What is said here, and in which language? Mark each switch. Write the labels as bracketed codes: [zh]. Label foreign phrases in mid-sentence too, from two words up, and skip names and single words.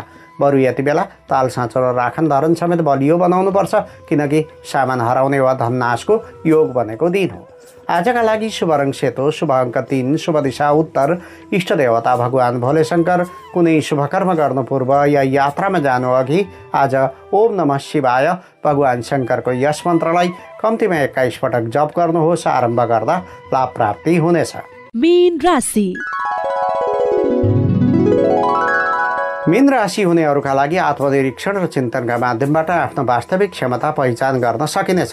[ne] बरु यति बेला ताल साँचो र राखन धरन समेत बलियो बनाउनुपर्छ, किनकि सामान हराउने वा धननाशको योग बनेको दिन हो। आजका लागि शुभ रङ सेतो, शुभ अङ्क 3, शुभ दिशा उत्तर, इष्ट देवता भगवान भोलेशङ्कर। कुनै शुभ कर्म गर्नु पूर्व या यात्रामा जानु अघि आज [sa] ओम नमः शिवाय [ne] भगवान शङ्करको यस मन्त्रलाई कम्तीमा 21 पटक जप गर्नुहोस्। आरम्भ गर्दा लाभ प्राप्ति हुनेछ। मीन राशि। मीन राशि हुनेहरूका लागि आत्मनिरीक्षण र चिन्तनका माध्यमबाट आफ्नो वास्तविक क्षमता पहिचान गर्न सकिनेछ।